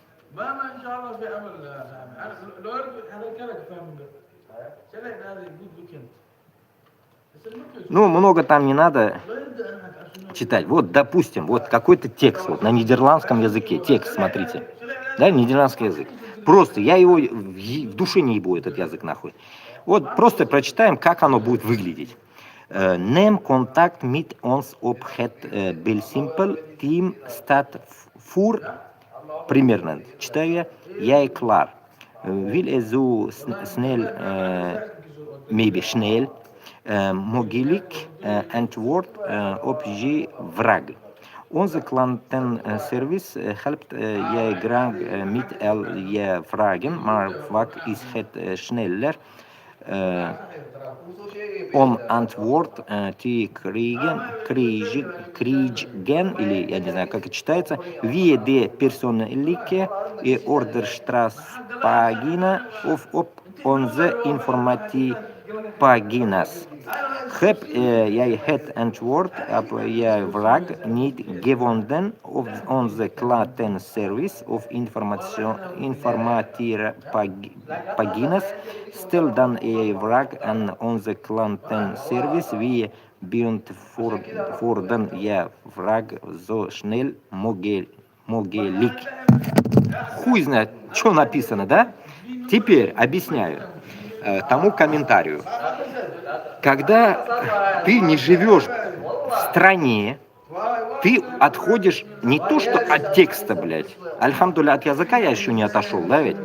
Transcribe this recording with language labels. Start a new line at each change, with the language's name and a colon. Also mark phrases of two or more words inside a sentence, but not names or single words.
Russian: Ну, много там не надо читать. Вот, допустим, вот какой-то текст вот, на нидерландском языке. Текст, смотрите. Да, нидерландский язык. Просто я его в душе не ебу, этот язык нахуй. Вот просто прочитаем, как оно будет выглядеть.
Dutch: Neem contact met ons op het Belsimpel team staat voor.
Russian: Примерно. Читаю я
Dutch: klaar. Wil je zo snel, maybe snel, mogelijk antwoord op je vraag. Onze klantenservice helpt je graag met al je vragen, maar vaak is het sneller om antwoord te krijgen,
Russian: или я не знаю, как это читается,
Dutch: via de persoonlijke orderstraaspagina of op onze informatiepagina's. Heb jij het antwoord op je vraag niet gevonden op onze klantenservice of informatiepagina's? Stel dan je vraag aan onze klantenservice. We beantwoorden je vraag zo snel mogelijk.
Russian: Хуй знает, что написано, да? Теперь объясняю тому комментарию. Когда ты не живешь в стране, ты отходишь не то что от текста, блядь, альхамдулилля, от языка я еще не отошел, да ведь?